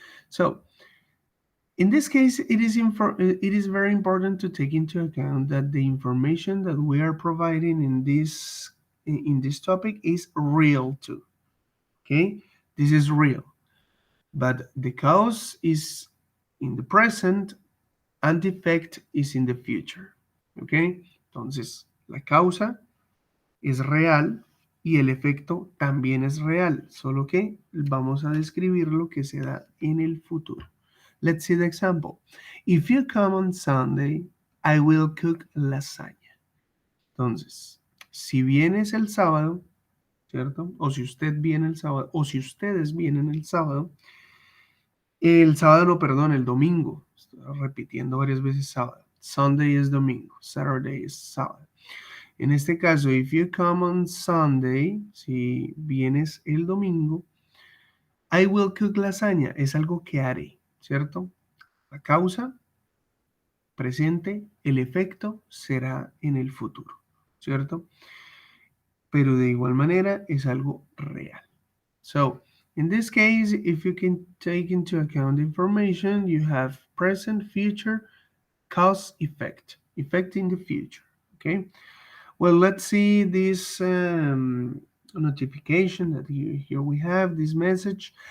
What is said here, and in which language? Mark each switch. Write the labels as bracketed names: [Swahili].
[English] So in this case, it is very important to take into account that the information that we are providing in this topic is real too. Okay, this is real, but the cause is in the present and the effect is in the future. [Spanish] Okay, entonces la causa es real y el efecto también es real, solo que vamos a describir lo que se da en el futuro. [English] Let's see the example. If you come on Sunday, I will cook lasagna. [Spanish] Entonces, si vienes el sábado, ¿cierto? O si usted viene el sábado, o si ustedes vienen el sábado no, perdón, el domingo. Estoy repitiendo varias veces sábado. Sunday es domingo, Saturday es sábado. En este caso, [English] if you come on Sunday, [Spanish] si vienes el domingo, [English] I will cook lasagna, [Spanish] es algo que haré, ¿cierto? La causa, presente, el efecto será en el futuro, ¿cierto? Pero de igual manera es algo real. [English] So, in this case, if you can take into account the information, you have present, future, cause, effect in the future, okay? Well, let's see this notification that here we have this message.